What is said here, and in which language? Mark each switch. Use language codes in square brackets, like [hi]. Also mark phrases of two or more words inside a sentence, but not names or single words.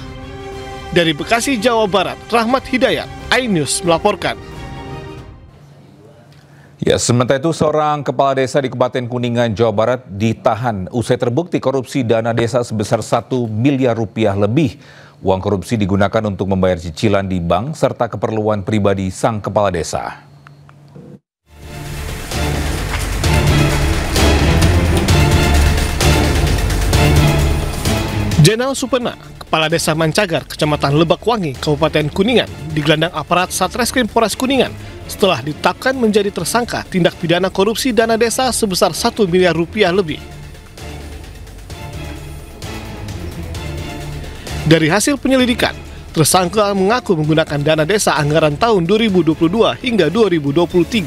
[id] Dari Bekasi, Jawa Barat, Rahmat Hidayat, iNews melaporkan. Ya, sementara itu seorang kepala desa di Kabupaten Kuningan, Jawa Barat ditahan usai terbukti korupsi dana desa sebesar 1 miliar rupiah lebih. Uang korupsi digunakan untuk membayar cicilan di bank serta keperluan pribadi sang kepala desa. Jenal Supena, Kepala Desa Mancagar, Kecamatan Lebakwangi, Kabupaten Kuningan, digelandang aparat Satreskrim Polres Kuningan setelah ditetapkan menjadi tersangka tindak pidana korupsi dana desa sebesar 1 miliar rupiah lebih. Dari hasil penyelidikan, tersangka mengaku menggunakan dana desa anggaran tahun 2022 hingga 2023.